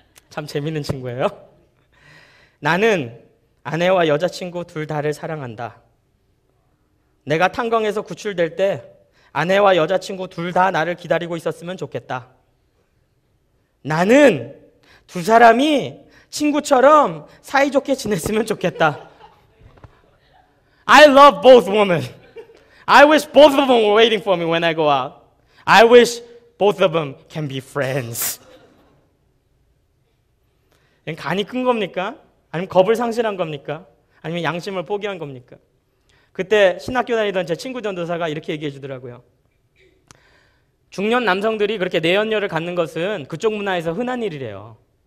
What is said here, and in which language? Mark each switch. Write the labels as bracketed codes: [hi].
[ko] 참 재밌는 친구예요. 나는 아내와 여자친구 둘 다를 사랑한다. 내가 탄광에서 구출될 때 아내와 여자친구 둘 다 나를 기다리고 있었으면 좋겠다. 나는 두 사람이 친구처럼 사이좋게 지냈으면 좋겠다. [en] I love both women. I wish both of them were waiting for me when I go out. I wish both of them can be friends. [ko] 간이 큰 겁니까? 아니면 겁을 상실한 겁니까? 아니면 양심을 포기한 겁니까? 그때 신학교 다니던 제 친구 전도사가 이렇게 얘기해 주더라고요. 중년 남성들이 그렇게 내연녀를 갖는 것은 그쪽 문화에서 흔한 일이래요.